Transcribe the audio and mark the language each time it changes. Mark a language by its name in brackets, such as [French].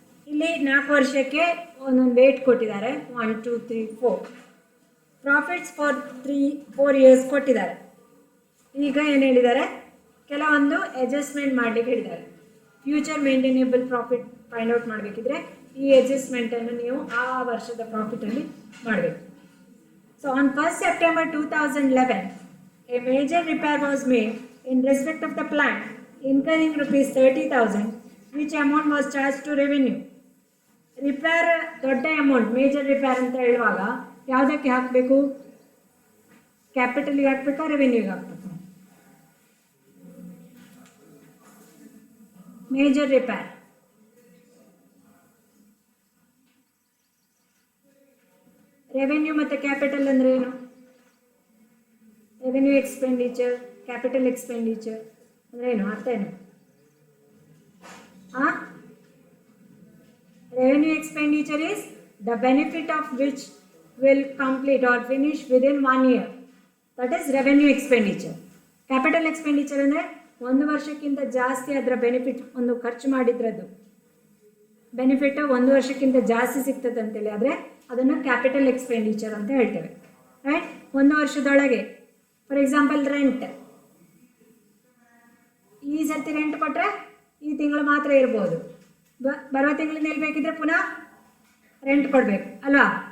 [Kannada] ಇಲ್ಲಿ 4 ವರ್ಷಕ್ಕೆ ಒಂದೊಂದು ವೇಟ್ ಕೊಟ್ಟಿದ್ದಾರೆ, 1 2 3 4 ಪ್ರಾಫಿಟ್ಸ್ ಫಾರ್ 4 ಇಯರ್ಸ್ ಕೊಟ್ಟಿದ್ದಾರೆ. ಈಗ ಏನು ಹೇಳಿದ್ದಾರೆ, ಕೆಲವೊಂದು ಅಡ್ಜಸ್ಟ್ಮೆಂಟ್ ಮಾಡಲಿಕ್ಕೆ ಹೇಳಿದ್ದಾರೆ. Future maintainable profit find out ಮಾಡಬೇಕಿದ್ರೆ ಈ ಅಡ್ಜಸ್ಟ್ಮೆಂಟನ್ನು ನೀವು ಆ ವರ್ಷದ ಪ್ರಾಫಿಟಲ್ಲಿ ಮಾಡಬೇಕು. [English] So on 1st September 2011 a major repair was made in respect of the plant incurring rupees 30,000 which amount was charged to revenue. [Kannada] Repair ದೊಡ್ಡ ಅಮೌಂಟ್, ಮೇಜರ್ ರಿಪೇರ್ ಅಂತ ಹೇಳುವಾಗ ಯಾವುದಕ್ಕೆ ಹಾಕಬೇಕು? ಕ್ಯಾಪಿಟಲ್ಗೆ ಹಾಕಬೇಕಾ, ರೆವೆನ್ಯೂಗೆ ಹಾಕಬೇಕಾ? ಮೇಜರ್ ರಿಪೇರ್ ರೆವೆನ್ಯೂ ಮತ್ತು ಕ್ಯಾಪಿಟಲ್ ಅಂದರೆ ಏನು? ರೆವೆನ್ಯೂ ಎಕ್ಸ್ಪೆಂಡಿಚರ್, ಕ್ಯಾಪಿಟಲ್ ಎಕ್ಸ್ಪೆಂಡಿಚರ್ ಅಂದರೆ ಏನು? ಅರ್ಥ ಏನು? [English] Revenue expenditure is the benefit of which will complete or finish within 1 year. That is revenue expenditure. [Kannada] Capital expenditure ಅಂದರೆ 1 ವರ್ಷಕ್ಕಿಂತ ಜಾಸ್ತಿ ಅದರ ಬೆನಿಫಿಟ್, ಒಂದು ಖರ್ಚು ಮಾಡಿದ್ರದ್ದು ಬೆನಿಫಿಟ್ 1 ವರ್ಷಕ್ಕಿಂತ ಜಾಸ್ತಿ ಸಿಗ್ತದೆ ಅಂತೇಳಿ ಆದರೆ ಅದನ್ನು ಕ್ಯಾಪಿಟಲ್ ಎಕ್ಸ್ಪೆಂಡಿಚರ್ ಅಂತ ಹೇಳ್ತೇವೆ. ರೈಟ್? 1 ವರ್ಷದೊಳಗೆ ಫಾರ್ ಎಕ್ಸಾಂಪಲ್ ರೆಂಟ್, ಈ ಸರ್ತಿ ರೆಂಟ್ ಕೊಟ್ಟರೆ ಈ ತಿಂಗಳು ಮಾತ್ರ ಇರ್ಬೋದು, ಬರುವ ತಿಂಗಳು ನಿಲ್ಬೇಕಿದ್ರೆ ಪುನಃ ರೆಂಟ್ ಕೊಡಬೇಕು ಅಲ್ವಾ?